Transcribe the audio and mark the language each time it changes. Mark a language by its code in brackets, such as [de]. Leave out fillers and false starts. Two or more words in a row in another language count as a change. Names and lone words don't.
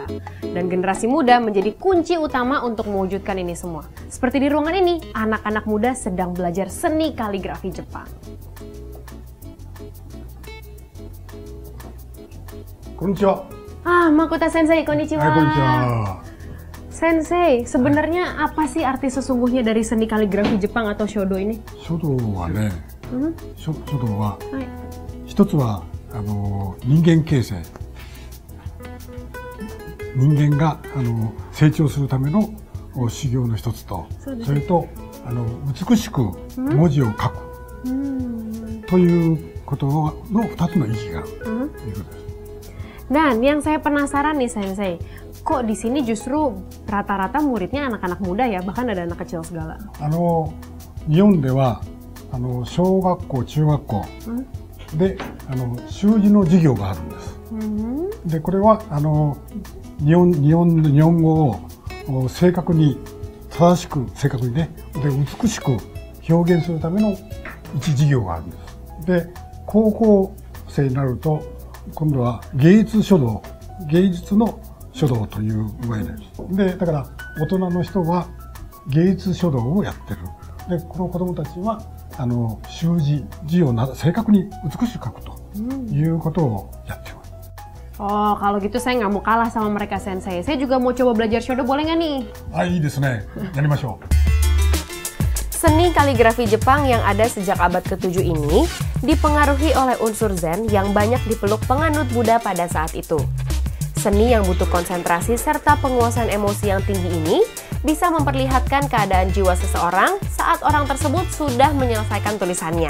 [id] Dan generasi muda menjadi kunci utama untuk mewujudkan ini semua. Seperti di ruangan ini, anak-anak muda sedang belajar seni kaligrafi Jepang. Konnichiwa. Makoto Sensei, konnichiwa. Konnichiwa. Sensei, sebenarnya apa sih arti sesungguhnya dari seni kaligrafi Jepang atau Shodo ini? [ja] 書道はね、書道は一つは人間形成. 人間が成長するための修行の一つと、それと美しく文字を書くということの2つの意義があるということです。 [id] Dan yang saya penasaran nih Sensei, kok di sini justru rata-rata muridnya anak-anak muda ya, bahkan ada anak kecil segala. [ja] 日本では小学校、中学校で習字の授業があるんです。でこれは日本語を正確に正しく正確にねで美しく表現するための一授業があるんです。で高校生になると今度は芸術書道、芸術の書道という具合です。でだから大人の人は芸術書道をやってる。でこの子どもたちは習字を正確に美しく書くということをやっています。 [id] Oh, kalau gitu saya nggak mau kalah sama mereka Sensei. Saya juga mau coba belajar shodo, boleh nggak nih? [ja] いいですね。やりましょう。 [id] Seni kaligrafi Jepang yang ada sejak abad ke-7 ini dipengaruhi oleh unsur Zen yang banyak dipeluk penganut Buddha pada saat itu. Seni yang butuh konsentrasi serta penguasaan emosi yang tinggi ini bisa memperlihatkan keadaan jiwa seseorang saat orang tersebut sudah menyelesaikan tulisannya.